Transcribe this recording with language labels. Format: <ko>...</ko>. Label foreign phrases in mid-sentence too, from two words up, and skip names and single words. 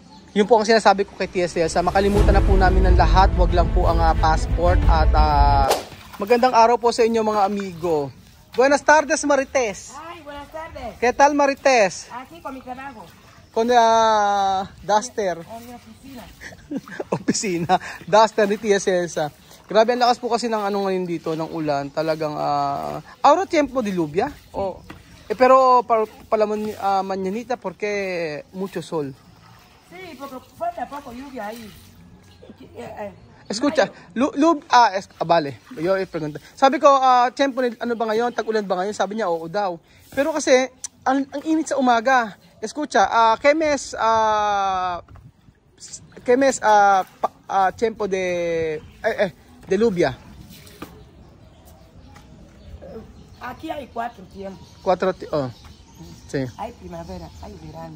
<tl>Yun po ang sinasabi ko kay TSL. Sa makalimutan na po namin ng lahat, wag lang po ang passport. At magandang araw po sa inyo mga amigo.</tl> <es>Buenas tardes, Marites. Ay, buenas tardes. ¿Qué tal, Marites? Aquí con mi trabajo. Con Duster. En mi oficina.</es> <tl>Opisina. Duster ni TSL. Grabe, ang lakas po kasi ng ano ngayon dito, ng ulan. Talagang,</tl> <es>ahora tiempo diluvia. Oh. Pero para mañanita porque mucho sol. Sí, porque falta poco lluvia ahí. Escucha, vale. Yo pregunta.</es> <tl>Sabi ko, tiempo ano ba ngayon? Tag-ulan ba ngayon? Sabi niya, oo daw. Pero kasi, ang init sa umaga.</tl> <es>Escucha, ¿qué mes tiempo de lluvia? Aquí hay 4 tiempos. Sí. Hay primavera, hay verano,</es>